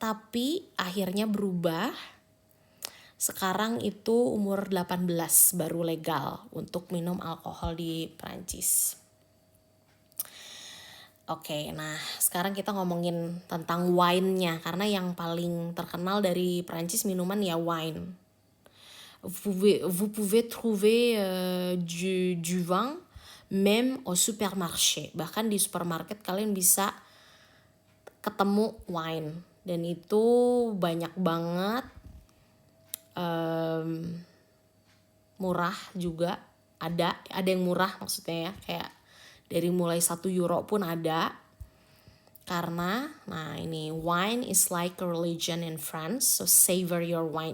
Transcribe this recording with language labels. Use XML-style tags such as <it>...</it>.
<id>Tapi akhirnya berubah. Sekarang itu umur 18 baru legal untuk minum alkohol di Prancis. Oke, nah sekarang kita ngomongin tentang wine-nya, karena yang paling terkenal dari Prancis minuman ya wine.</id> <fr>Vous pouvez trouver du vin même au supermarché.</fr> <id>Bahkan di supermarket kalian bisa ketemu wine, dan itu banyak banget, murah juga ada yang murah maksudnya ya, kayak dari mulai 1 euro pun ada. Karena nah ini,</id> <en>wine is like a religion in France, so savor your wine.</en>